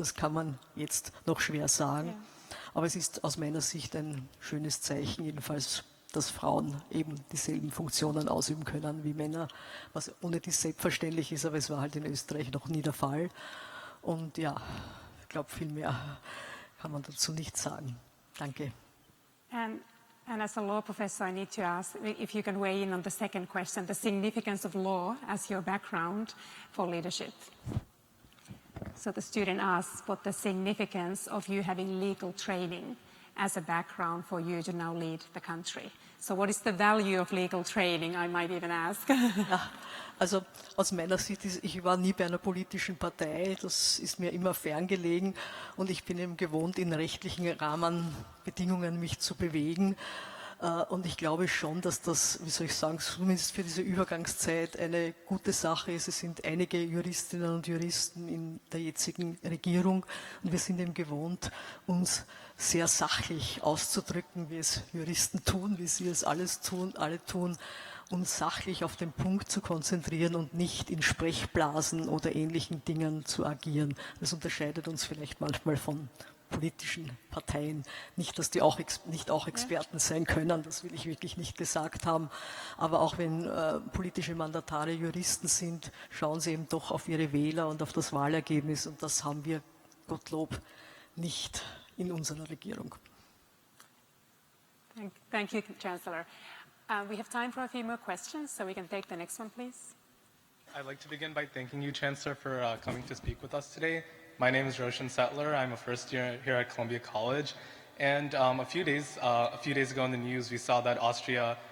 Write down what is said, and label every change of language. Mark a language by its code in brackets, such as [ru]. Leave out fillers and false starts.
[de] Das kann man jetzt noch schwer sagen. Ja. Aber es ist aus meiner Sicht ein schönes Zeichen, jedenfalls, dass Frauen eben dieselben Funktionen ausüben können wie Männer, was ohne dies selbstverständlich ist, aber es war halt in Österreich noch nie der Fall. Und ja, ich glaube, viel mehr kann man dazu nicht sagen. Danke. [en] And as a law professor, I need to ask if you can weigh in on the second question, the significance of law as your background for leadership. So the student asks what the significance of you having legal training as a background for you to now lead the country. So what is the value of legal training, I might even ask. [de] Ja, also aus meiner Sicht, ich war nie bei einer politischen Partei, das ist mir immer ferngelegen und ich bin eben gewohnt, in rechtlichen Rahmenbedingungen mich zu bewegen. Und ich glaube schon, dass das, wie soll ich sagen, zumindest für diese Übergangszeit eine gute Sache ist. Es sind einige Juristinnen und Juristen in der jetzigen Regierung und wir sind eben gewohnt, uns sehr sachlich auszudrücken, wie es Juristen tun, wie sie es alle tun, uns sachlich auf den Punkt zu konzentrieren und nicht in Sprechblasen oder ähnlichen Dingen zu agieren. Das unterscheidet uns vielleicht manchmal von politischen Parteien. Nicht, dass die nicht auch Experten sein können, das will ich wirklich nicht gesagt haben. Aber auch wenn politische Mandatare Juristen sind, schauen sie eben doch auf ihre Wähler und auf das Wahlergebnis. Und das haben wir, Gottlob, nicht in unserer Regierung. [en] Thank you, Chancellor. We have time for a few more questions, so we can take the next one, please. I'd like to begin by thanking you, Chancellor, for coming to speak with us today. My name is Roshan Settler. I'm a first year here at Columbia College. And a few days ago in the news, we saw that Austria